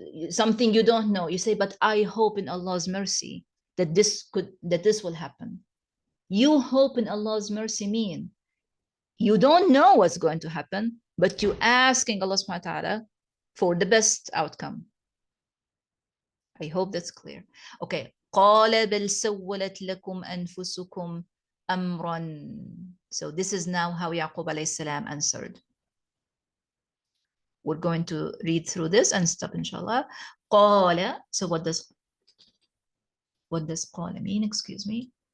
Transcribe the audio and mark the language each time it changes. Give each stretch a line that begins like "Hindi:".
English: Something you don't know, you say, but I hope in Allah's mercy that this will happen. You hope in Allah's mercy mean you don't know what's going to happen, but you're asking Allah subhanahu wa ta'ala for the best outcome. I hope that's clear. Okay.
Arabic: قال بل سولت لكم أنفسكم أمرا.
English: So this is now how Yaqub alayhi salam answered. We're going to read through this and stop, inshallah.
Arabic: قال.
English: So what does قال mean? Excuse me.